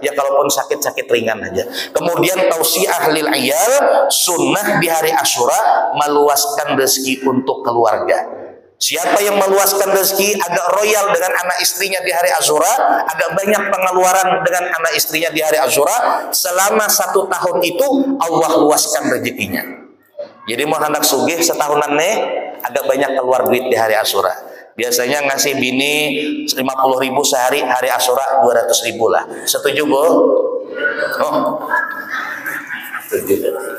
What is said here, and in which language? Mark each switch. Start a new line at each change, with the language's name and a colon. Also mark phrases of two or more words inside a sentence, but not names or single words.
Indonesian: Ya kalaupun sakit-sakit ringan aja. Kemudian tausiah
Arabic: للعيال,
Indonesian: sunnah di hari Asyura meluaskan rezeki untuk keluarga. Siapa yang meluaskan rezeki agak royal dengan anak istrinya di hari Asyura, agak banyak pengeluaran dengan anak istrinya di hari Asyura, selama 1 tahun itu Allah luaskan rezekinya. Jadi mau hendak sugih setahunan nih agak banyak keluar duit di hari Asyura. Biasanya ngasih bini 50.000 sehari, hari Asyura 200.000 lah. Setuju Bu? Oh. Setuju.